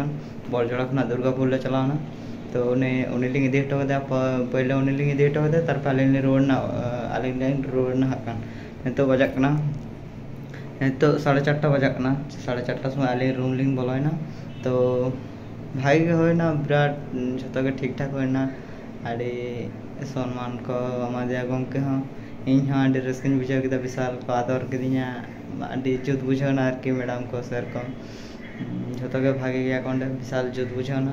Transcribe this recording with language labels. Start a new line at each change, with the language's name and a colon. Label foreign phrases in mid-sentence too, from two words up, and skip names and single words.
Santali: बड़जोड़ा खुना दुर्गापुर ले चलावना, तो उन्हें इदी हटो कदा पहले उन्हें इदी हटो कदा तारपर आलिंग रुवाड़ना हाकान नितो बजाकना नितो 4:30 बजाकना 4:30 समय आलिंग रूम लिंग बोलोयना। तो भाई होना बिराट जो
Hindi: ठीक ठाक
Santali: होना, आड़ी सम्मान को आमादिया गमके हाँ इन हाँ आड़ी रस्किन बुझाव किदा विशाल को आदर किदिया आड़ी जुत बुझावना आरकी मैडम को सर को जो भागे गया को विशाल जुत बुझावना।